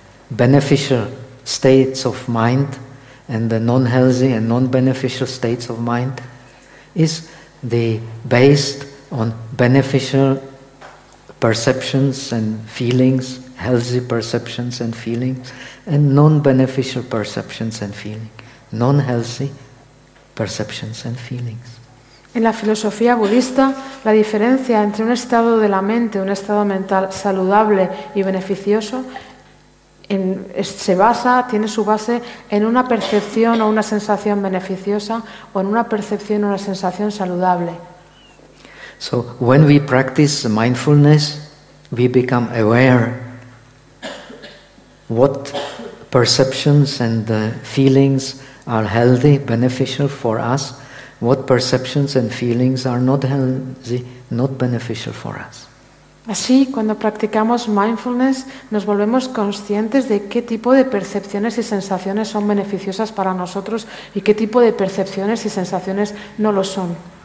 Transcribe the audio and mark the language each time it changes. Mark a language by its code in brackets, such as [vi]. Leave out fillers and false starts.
[en] beneficial states of mind and the non-healthy and non-beneficial states of mind is the based on beneficial perceptions and feelings, healthy perceptions and feelings, and non-beneficial perceptions and feelings, non-healthy perceptions and feelings. [es] En la filosofía budista, la diferencia entre un estado de la mente, un estado mental saludable y beneficioso, tiene su base en una percepción o una sensación beneficiosa o en una percepción o una sensación saludable. [en] So when we practice mindfulness, we become aware what perceptions and feelings are healthy, beneficial for us, what perceptions and feelings are not healthy, not beneficial for us. [es] Así, cuando practicamos mindfulness, nos volvemos conscientes de qué tipo de percepciones y sensaciones son beneficiosas para nosotros y qué tipo de percepciones y sensaciones no lo son.